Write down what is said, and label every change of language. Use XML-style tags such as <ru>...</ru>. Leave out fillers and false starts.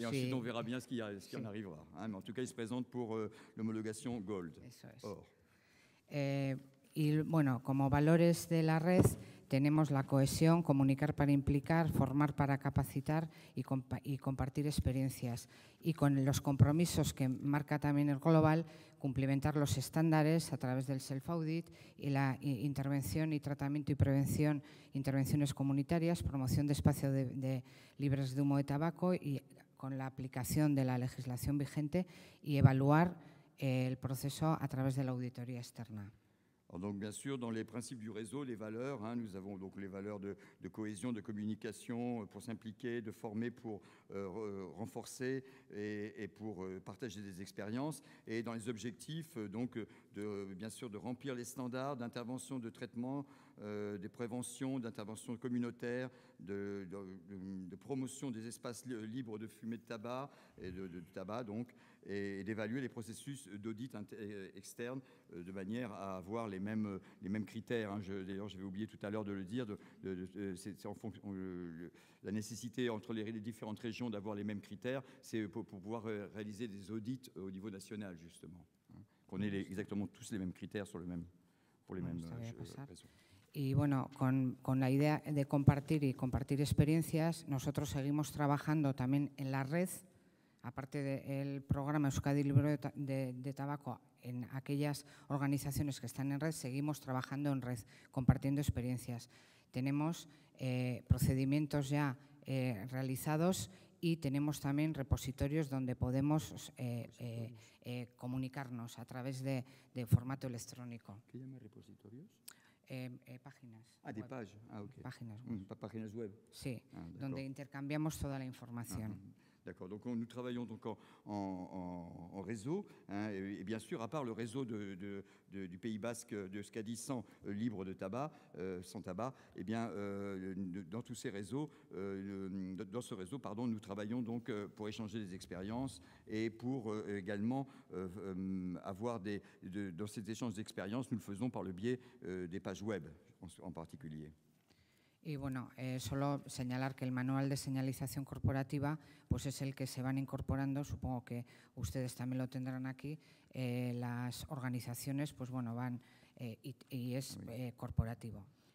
<fr>et ensuite on verra bien ce qui en arrivera. Mais en tout cas, il se présente pour l'homologation Gold.</fr> <es>Eso es.</es> <fr>Or.</fr> <es>Y bueno, como valores de la red tenemos la cohesión, comunicar para implicar, formar para capacitar y compartir experiencias. Y con los compromisos que marca también el Global, cumplimentar los estándares a través del self-audit y la intervención y tratamiento y prevención, intervenciones comunitarias, promoción de espacios libres de humo de tabaco y con la aplicación de la legislación vigente y evaluar el proceso a través de la auditoría externa.</es> <fr>Alors donc, bien sûr, dans les principes du réseau, les valeurs, nous avons donc les valeurs de cohésion, de communication, pour s'impliquer, de former pour renforcer et pour partager des expériences. Et dans les objectifs, donc, bien sûr, de remplir les standards d'intervention, de traitement, des préventions, d'intervention communautaire, de promotion des espaces libres de fumée de tabac et de tabac, donc, et d'évaluer les processus d'audit externe de manière à avoir les les mêmes critères. Hein. D'ailleurs, j'avais oublié tout à l'heure de le dire. C'est en fonction, la nécessité entre les différentes régions d'avoir les mêmes critères, c'est pour pouvoir réaliser des audits au niveau national, justement. Hein. Qu'on ait exactement tous les mêmes critères pour les mêmes réseaux.</fr> <es>Y bueno, con la idea de compartir y compartir experiencias, nosotros seguimos trabajando también en la red, aparte del programa Euskadi Libre de Tabaco, en aquellas organizaciones que están en red, seguimos trabajando en red, compartiendo experiencias. Tenemos procedimientos ya realizados y tenemos también repositorios donde podemos comunicarnos a través de formato electrónico. ¿Qué llama repositorios? Páginas.</es> <fr>Ah, des pages. Ah, ok.</fr> <es>Páginas web. Páginas web. Sí, donde intercambiamos toda la información.</es> <fr>D'accord, donc nous travaillons donc en réseau, hein, et bien sûr, à part le réseau du Pays Basque de Euskadi sans libre de tabac, sans tabac, et bien dans tous ces réseaux, dans ce réseau, pardon, nous travaillons donc pour échanger des expériences et pour également avoir dans ces échanges d'expériences, nous le faisons par le biais des pages web en particulier.</fr> <es>Y bueno, solo señalar que el manual de señalización corporativa pues es el que se van incorporando, supongo que ustedes también lo tendrán aquí, las organizaciones pues bueno van y es corporativo.</es>